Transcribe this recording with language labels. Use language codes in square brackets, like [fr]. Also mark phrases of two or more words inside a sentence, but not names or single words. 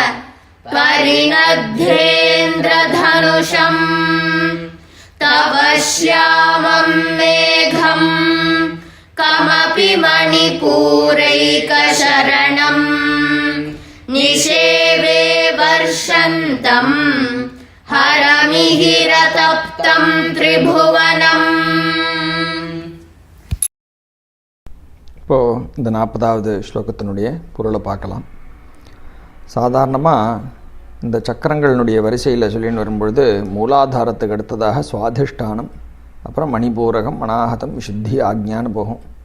[sa] परिणध्येन्द्रधनुषम् तव श्यामं मेघं कमपि मणिपूरैकशरणं निषेवे वर्षन्तं हरमिहिरतप्तं त्रिभुवनम्. [ta] இப்போது இந்த 40வது ஸ்லோகத்தினுடைய பொருளை பார்க்கலாம். சாதாரணமாக இந்த சக்கரங்களினுடைய வரிசையில் சொல்லின்னு வரும்பொழுது மூலாதாரத்துக்கு அடுத்ததாக சுவாதிஷ்டானம், அப்புறம் மணிபூரகம், அநாகதம், விசுத்தி, ஆக்ஞான்னு போகும்.